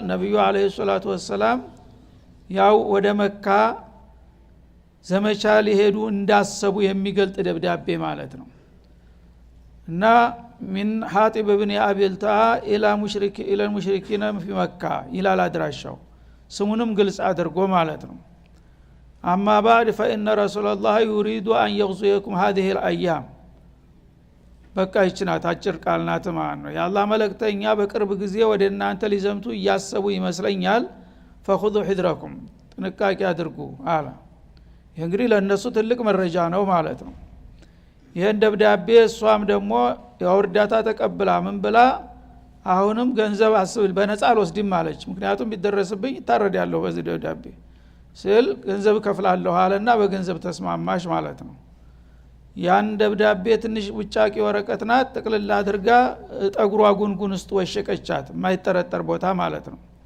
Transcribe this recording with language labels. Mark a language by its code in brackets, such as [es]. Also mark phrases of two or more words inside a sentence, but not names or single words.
[am] ነብዩ [ar] عليه الصلاة والسلام [am] ያው ወደ መካ ዘመቻ ሊሄዱ እንዳሰቡ የሚገልጥ ደብዳቤ ማለት ነው። እና [ar] من حاطب ابن أبي بلتعة إلى مشركين في مكة [am] ይላል አድራሻው። ስሙንም ግልጽ አድርጎ ማለት ነው። [ar] أما بعد فإن رسول الله يريد أن يغزوكم هذه الأيام። [am] በቃ ይችናት አጭር ቃል ናት ማለት ነው። የአላህ መልእክተኛ በቅርብ ጊዜ ወደ እናንተ ሊዘምቱ እያሰቡ ይመስለኛል። [ar] فخذوا حذركم [am] ጥንቃቄ አድርጉ አለ። ይህ እንግዲህ ለእነሱ ትልቅ መረጃ ነው ማለት ነው። ይህን ደብዳቤ እሷም ደግሞ የእርዳታ ተቀብላ ምን ብላ አሁንም ገንዘብ አስብል በነፃ አልወስድም አለች። ምክንያቱም ቢደረስብኝ ይታረዳለሁ በዚህ ደብዳቤ ስል ገንዘብ ከፍላለሁ አለና በገንዘብ ተስማማሽ ማለት ነው። ያን ደብዳቤ ትንሽ ውጫቂ ወረቀት ናት፣ ጥቅልል አድርጋ ጠጉሯ ጉንጉን ውስጥ ወሸቀቻት፣ የማይጠረጠር ቦታ ማለት ነው።